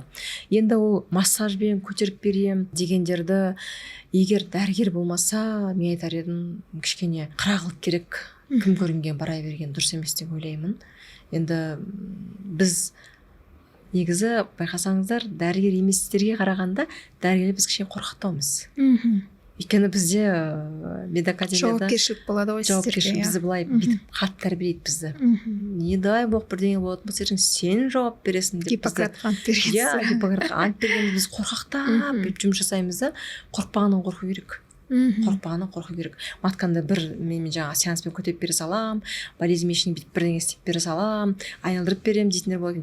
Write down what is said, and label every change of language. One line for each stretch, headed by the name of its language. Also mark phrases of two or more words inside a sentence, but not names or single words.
Kazakh: Енді ол массажбен көтеріп берем дегендерді егер дәрігер болмаса, мен айтар едім, кішкене қырағылық керек, кім көрінген бара берген дұрыс емес деп ойлаймын. Енді біз негізі байқасаңыздар, дәрігер еместерге қарағанда дәрігерлер біз кішкене қорқытамыз. Өйткені бізде медакадемияда жауапкершілік болады ғой сіздерге. Жауапкершілік бізді былай бүйтіп қатты тәрбиелейді бізді.
Russian: Не дай бог
Kazakh: бірдеңе болады болса, сен жауап бересің деп. Гиппократ ант берген. Иә, Гиппократ ант берген біз қорқақтап жұмыс жасаймыз да, қорықпағаннан қорқу керек. Қорықпағаннан қорқу керек. Маткамды бір мен жаңағы сеанспен көтеріп бере салам, болезнемещий бүйтіп бірдеңе істеп бере салам, айналдырып берем дейтіндер болады.